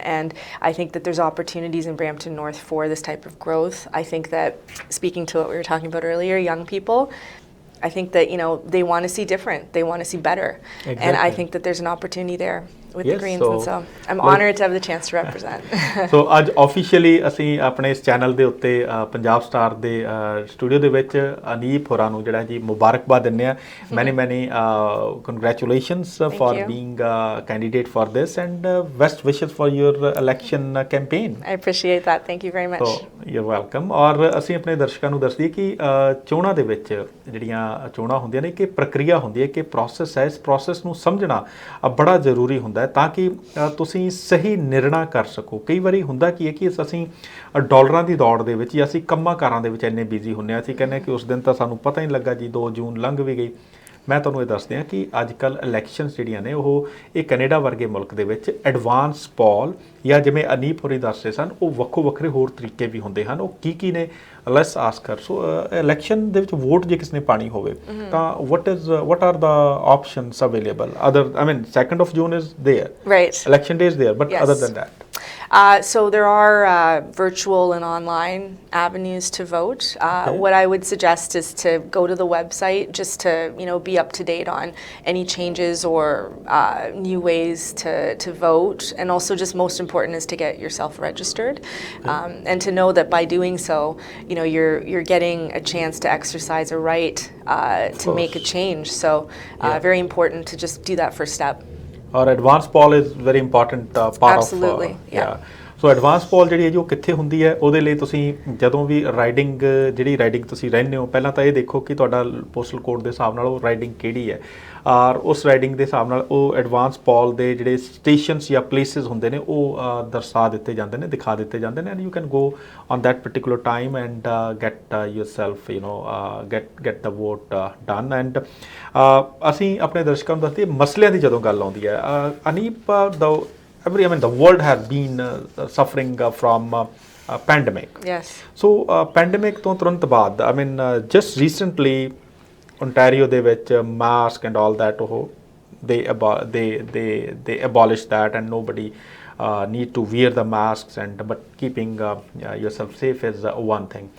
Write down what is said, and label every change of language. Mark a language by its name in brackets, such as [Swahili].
[English] And I think that there's opportunities in Brampton North for this type of growth. I think that, speaking to what we were talking about earlier, young people, I think that they want to see different, they want to see better. Exactly. And I think that there's an opportunity there with the Greens, and so I'm honored to have the chance to represent. [Punjabi] So ਅੱਜ officially ਅਸੀਂ ਆਪਣੇ ਇਸ channel ਦੇ ਉੱਤੇ Punjab star ਦੇ studio ਦੇ ਵਿੱਚ ਅਨੀਪ ਹੋਰਾਂ ਨੂੰ ਜਿਹੜਾ ਜੀ ਮੁਬਾਰਕਬਾਦ ਦਿੰਦੇ ਆ [English] Many congratulations for being candidate for this and best wishes for your election campaign I appreciate that. Thank you very much. So you're welcome. [Punjabi] ਔਰ ਅਸੀਂ ਆਪਣੇ ਦਰਸ਼ਕਾਂ ਨੂੰ ਦੱਸ ਦਈਏ ਕਿ ਚੋਣਾਂ ਦੇ ਵਿੱਚ ਜਿਹੜੀਆਂ ਚੋਣਾਂ ਹੁੰਦੀਆਂ ਨੇ ਕਿ ਪ੍ਰਕਿਰਿਆ ਹੁੰਦੀ ਹੈ ਕਿ ਪ੍ਰੋਸੈਸ ਹੈ ਇਸ ਪ੍ਰੋਸੈਸ ਨੂੰ ਸਮਝਣਾ ਬੜਾ ਜ਼ਰੂਰੀ ਹੁੰਦਾ ਤਾਂ ਕਿ ਤੁਸੀਂ ਸਹੀ ਨਿਰਣਾ ਕਰ ਸਕੋ ਕਈ ਵਾਰੀ ਹੁੰਦਾ ਕੀ ਹੈ ਕਿ ਅਸੀਂ ਡਾਲਰਾਂ ਦੀ ਦੌੜ ਦੇ ਵਿੱਚ ਜਾਂ ਅਸੀਂ ਕੰਮਾਂ ਕਾਰਾਂ ਦੇ ਵਿੱਚ ਇੰਨੇ ਬਿਜ਼ੀ ਹੁੰਦੇ ਹਾਂ ਅਸੀਂ ਕਹਿੰਦੇ ਕਿ ਉਸ ਦਿਨ ਤਾਂ ਸਾਨੂੰ ਪਤਾ ਹੀ ਨਹੀਂ ਲੱਗਾ ਜੀ 2 ਜੂਨ ਲੰਘ ਵੀ ਗਈ ਮੈਂ ਤੁਹਾਨੂੰ ਇਹ ਦੱਸਦੇ ਹਾਂ ਕਿ ਅੱਜ ਕੱਲ੍ਹ ਇਲੈਕਸ਼ਨਸ ਜਿਹੜੀਆਂ ਨੇ ਉਹ ਇਹ ਕੈਨੇਡਾ ਵਰਗੇ ਮੁਲਕ ਦੇ ਵਿੱਚ ਐਡਵਾਂਸ ਪੋਲ ਜਾਂ ਜਿਵੇਂ ਅਨੀਪ ਹੋਰੀ ਦੱਸ ਰਹੇ ਸਨ ਉਹ ਵੱਖੋ ਵੱਖਰੇ ਹੋਰ ਤਰੀਕੇ ਵੀ ਹੁੰਦੇ ਹਨ ਉਹ ਕੀ ਨੇ [English] let's ask her [Punjabi] so election ਦੇ ਵਿੱਚ ਵੋਟ ਜੇ ਕਿਸ ਨੇ ਪਾਣੀ ਹੋਵੇ ਤਾਂ [English] what are the options available other I mean 2nd of June is there right election day is there but other than that so there are virtual and online avenues to vote. What I would suggest is to go to the website just to be up to date on any changes or new ways to vote, and also just most important is to get yourself registered, and to know that by doing so you're getting a chance to exercise a right to make a change. So very important to just do that first step. Or advanced poll is very important part Absolutely. of [Punjabi] so advance ਪੋਲ ਜਿਹੜੀ ਹੈ ਜੀ ਉਹ ਕਿੱਥੇ ਹੁੰਦੀ ਹੈ, ਉਹਦੇ ਲਈ ਤੁਸੀਂ ਜਦੋਂ ਵੀ ਰਾਈਡਿੰਗ ਤੁਸੀਂ ਰਹਿੰਦੇ ਹੋ, ਪਹਿਲਾਂ ਤਾਂ ਇਹ ਦੇਖੋ ਕਿ ਤੁਹਾਡਾ ਪੋਸਟਲ ਕੋਡ ਦੇ ਹਿਸਾਬ ਨਾਲ ਉਹ ਰਾਈਡਿੰਗ ਕਿਹੜੀ ਹੈ, ਔਰ ਉਸ ਰਾਈਡਿੰਗ ਦੇ ਹਿਸਾਬ ਨਾਲ ਉਹ ਐਡਵਾਂਸ ਪੋਲ ਦੇ ਜਿਹੜੇ ਸਟੇਸ਼ਨਸ ਜਾਂ ਪਲੇਸਿਸ ਹੁੰਦੇ ਨੇ ਉਹ ਦਰਸਾ ਦਿੱਤੇ ਜਾਂਦੇ ਨੇ, ਦਿਖਾ ਦਿੱਤੇ ਜਾਂਦੇ ਨੇ, [English] And you can go on that particular time and get yourself get the vote done. [Punjabi] And ਅਸੀਂ ਆਪਣੇ ਦਰਸ਼ਕਾਂ ਨੂੰ ਦੱਸਦੇ ਮਸਲਿਆਂ ਦੀ ਜਦੋਂ ਗੱਲ ਆਉਂਦੀ ਹੈ, ਅਨੀਪ [English] the world has been suffering from pandemic. Yes. So pandemic [Punjabi] ਤੋਂ ਤੁਰੰਤ ਬਾਅਦ [English] just recently Ontario [Punjabi] ਦੇ ਵਿੱਚ [English] mask and all that they abolished that, and nobody need to wear the masks, but keeping yourself safe is one thing.